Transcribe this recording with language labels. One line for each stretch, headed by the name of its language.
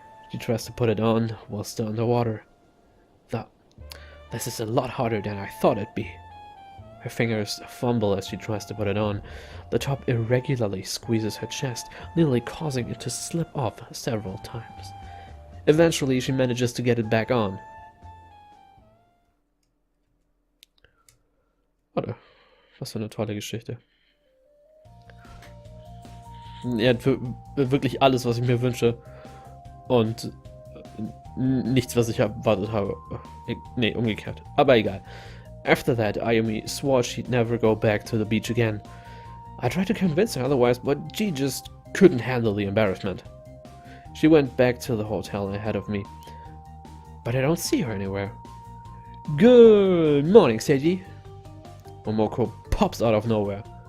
English: She tries to put it on while still underwater. This is a lot harder than I thought it'd be. Her fingers fumble as she tries to put it on. The top irregularly squeezes her chest, nearly causing it to slip off several times. Eventually, she manages to get it back on.
German: Warte, was für eine tolle Geschichte. Er hat wirklich alles, was ich mir wünsche. Und nichts, was ich erwartet habe. Nee, umgekehrt. Aber egal.
English: After that, Ayumi swore she'd never go back to the beach again. I tried to convince her otherwise, but she just couldn't handle the embarrassment. She went back to the hotel ahead of me. But I don't see her anywhere. Good morning, Seiji. Momoko pops out of nowhere.